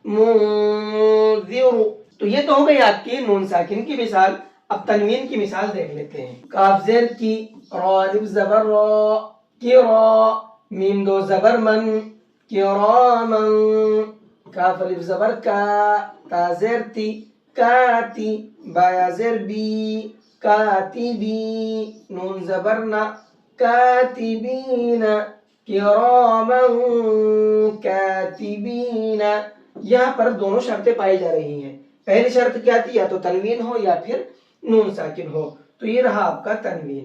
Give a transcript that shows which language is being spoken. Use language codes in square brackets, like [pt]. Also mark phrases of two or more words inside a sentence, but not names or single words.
[ur] منذر. تو یہ تو ہو گئی آپ کی نون ساکن کی مثال. اب تنوین کی مثال دیکھ لیتے ہیں. کاف زیر کی، را الف زبر را، کی را، میم 2 زبر من، کرامن، کاف الف زبر کا، تا زیر تی، کاتی، با یا زیر بی، کاتبی، نون زبر نا، کاتبین، [ar] کرامن کاتبین. [ur] یہاں پر دونوں شرطیں پائی جا رہی ہیں. پہلی شرط کیا تھی؟ یا تو تنوین ہو یا پھر نون ساکن ہو. تو یہ رہا آپ کا تنوین.